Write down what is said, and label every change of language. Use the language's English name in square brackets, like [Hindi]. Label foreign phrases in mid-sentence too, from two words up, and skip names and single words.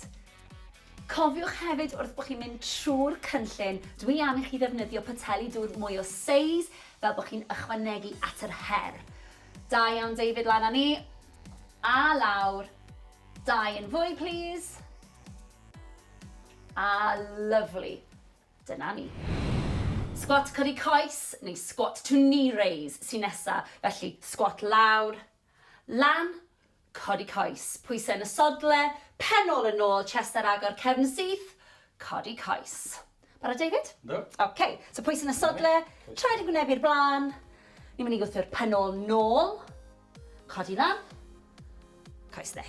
[Welsh] Cofiwch hefyd wrth bod chi'n mynd trwy'r cynllun, dwi am i chi ddefnyddio poteli dŵr mwy o seis fel bod chi'n ychwanegu at yr her. Da iawn, David, lan â ni. A lawr. 2 yn fwy, please. A lyfli. Dyna ni. Squat codi coes, neu [English] squat to knee raise [Welsh] sy'n nesa. Felly, squat lawr, lan, codi coes. Pwysau yn y sodle, pen ôl yn ôl, chest ar agor, cefn syth, codi coes. Barod, David? Do. [English] OK, so [Welsh] pwysau yn y sodle, traed yn gwynebu'r blaen. Ni'n mynd i gwthio'r pen ôl nôl, codi lan, coes dde.